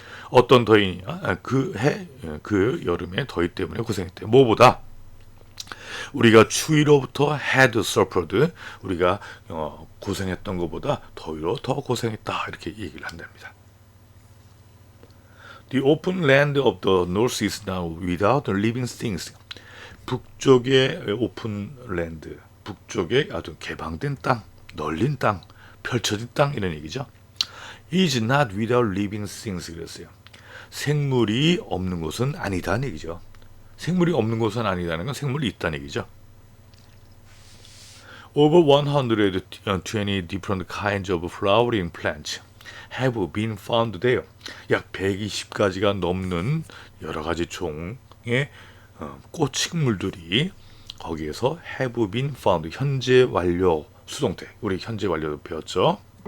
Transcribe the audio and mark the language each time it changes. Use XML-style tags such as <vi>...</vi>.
<ko>어떤 더위냐? 그 여름에 더위 때문에 고생했대. 뭐보다? 우리가 추위로부터</ko> <en>had suffered,</en> <ko>우리가 고생했던 것보다 더위로 더 고생했다. 이렇게 얘기를 한답니다.</ko> <en>The open land of the north is now without living things.</en> <ko>북쪽의 오픈 랜드, 북쪽의 아주 개방된 땅, 널린 땅, 펼쳐진 땅 이런 얘기죠.</ko> <en>is not without living things</en> <ko>그랬어요. 생물이 없는 곳은 아니다는 얘기죠. 생물이 없는 곳은 아니다는 건 생물이 있다는 얘기죠.</ko> <en>Over 120 different kinds of flowering plants have been found there.</en> <ko>약 120가지가 넘는 여러 가지 종의 꽃식물들이 거기에서</ko> <en>have been found,</en> <ko>현재 완료 수동태, 우리 현재 완료도 배웠죠.</ko>